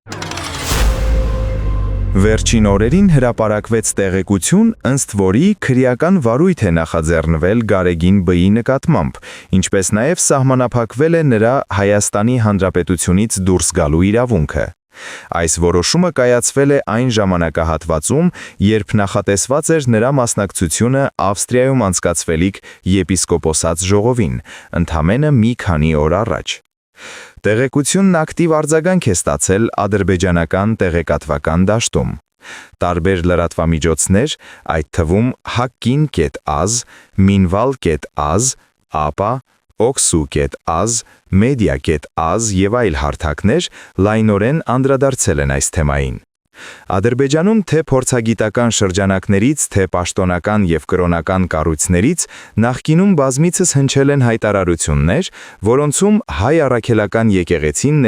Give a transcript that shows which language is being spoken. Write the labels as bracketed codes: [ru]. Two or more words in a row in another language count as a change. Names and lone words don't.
[hy] Վերջին օրերին հրապարակվեց տեղեկություն, ըստ որի քրեական վարույթ է նախաձեռնվել Գարեգին Բ-ի նկատմամբ, ինչպես նաև սահմանափակվել է նրա Հայաստանի Հանրապետությունից դուրս գալու իրավունքը։ Այս որոշումը կայացվել է այն ժամանակահատվածում, երբ նախատեսված էր նրա մասնակցությունը Ավստրիայում անցկացվելիք եպիսկոպոսաց ժողովին, ընդամենը մի քանի օր առաջ։ Տեղեկությունն ակտիվ արձագանք է ստացել ադրբեջանական տեղեկատվական դաշտում։ Տարբեր լրատվամիջոցներ, այդ թվում Hakin.az, Minval.az, APA, Oxu.az, Media.az եւ այլ հարթակներ լայնորեն անդրադարձել են այս թեմային։ Ադրբեջանում թե փորձագիտական շրջանակներից, թե պաշտոնական եւ կրոնական կառույցներից նախկինում բազմիցս հնչել են հայտարարություններ, որոնցում հայ առաքելական եկեղեցին